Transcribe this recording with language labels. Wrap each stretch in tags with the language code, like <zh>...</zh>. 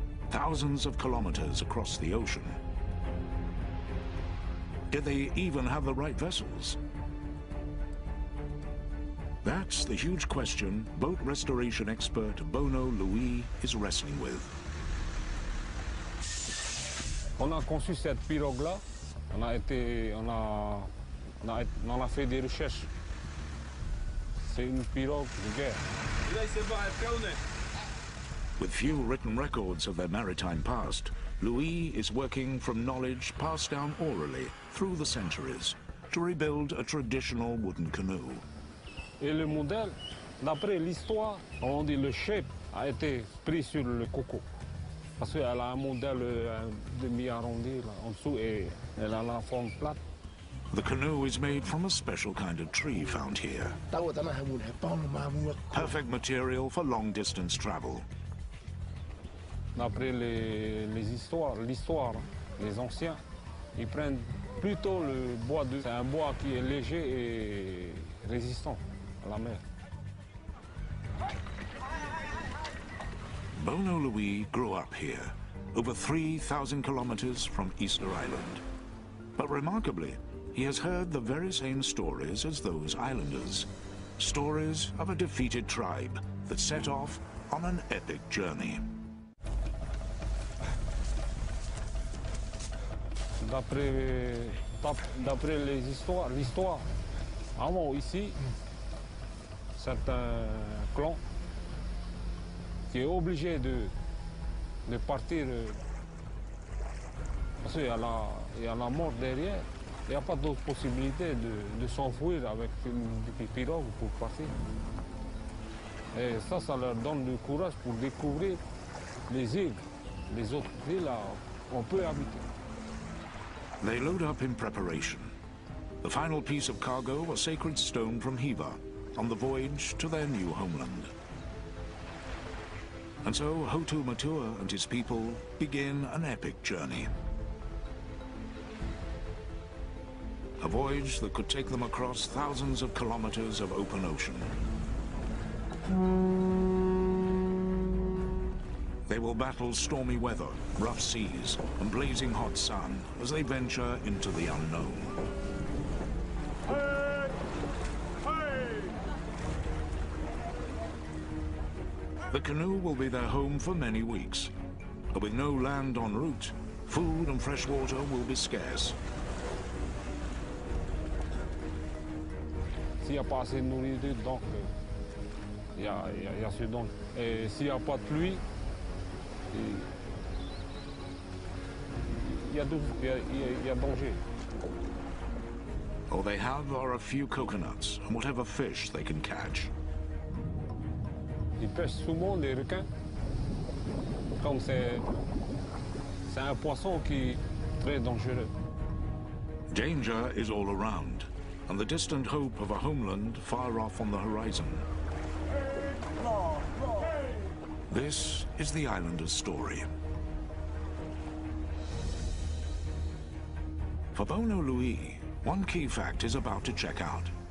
<en>Thousands of kilometers across the ocean. Did they even have the right vessels? That's the huge question boat restoration expert Bono Louis is wrestling with.</en> <fr>On a conçu cette pirogue-là, on a fait des recherches. C'est une pirogue de guerre.</fr> <en>With few written records of their maritime past, Louis is working from knowledge passed down orally through the centuries to rebuild a traditional wooden canoe.</en> <fr>Et le modèle, d'après l'histoire, on dit le shape a été pris sur le coco. Parce qu'elle a un modèle demi-arrondi en dessous et elle a la forme plate.</fr> <en>The canoe is made from a special kind of tree found here. Perfect material for long-distance travel.</en> <fr>D'après l'histoire, les anciens, ils prennent plutôt le bois de... C'est un bois qui est léger et résistant à la mer.</fr> <en>Bono Louis grew up here, over 3,000 kilometers from Easter Island. But remarkably, he has heard the very same stories as those islanders. Stories of a defeated tribe that set off on an epic journey.</en> <fr>D'après l'histoire, avant ici, certains clans qui est obligé de partir parce qu'il y a la mort derrière. Il n'y a pas d'autre possibilité de s'enfuir avec une pirogue pour partir. Et ça leur donne du courage pour découvrir les îles, les autres îles où on peut habiter.</fr> <en>They load up in preparation. The final piece of cargo, a sacred stone from Hiva, on the voyage to their new homeland. And so Hotu Matua and his people begin an epic journey. A voyage that could take them across thousands of kilometers of open ocean. They will battle stormy weather, rough seas, and blazing hot sun as they venture into the unknown. Hey! Hey! The canoe will be their home for many weeks. But with no land en route, food and fresh water will be scarce.</en> <fr>S'il n'y a pas assez de nourriture, donc il y a ce don. Et s'il n'y a pas de pluie, il y a danger.</fr> <en>All they have are a few coconuts and whatever fish they can catch.</en> <fr>Ils pêchent souvent les requins. Comme c'est un poisson qui est très dangereux.</fr> <en>Danger is all around, and the distant hope of a homeland far off on the horizon. This is the islander's story. For Bono Louis, one key fact is about to check out.</en>